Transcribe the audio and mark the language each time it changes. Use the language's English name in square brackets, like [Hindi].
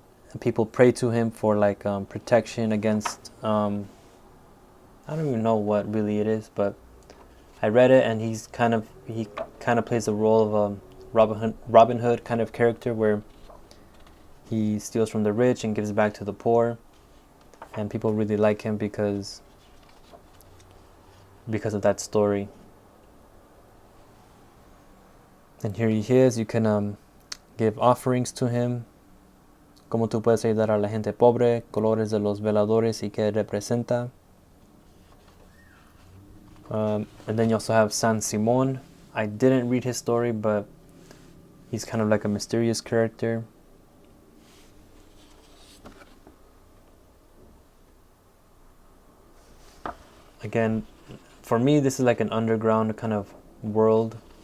[English] And people pray to him for like protection against I don't even know what really it is, but I read it, and he kind of plays the role of a Robin Hood kind of character, where he steals from the rich and gives back to the poor, and people really like him because of that story. And here he is. You can give offerings to him. [Spanish] Como tú puedes ayudar a la gente pobre, colores de los veladores y que representa. [English] And then you also have San Simón. I didn't read his story, but he's kind of like a mysterious character. Again, for me, this is like an underground kind of world.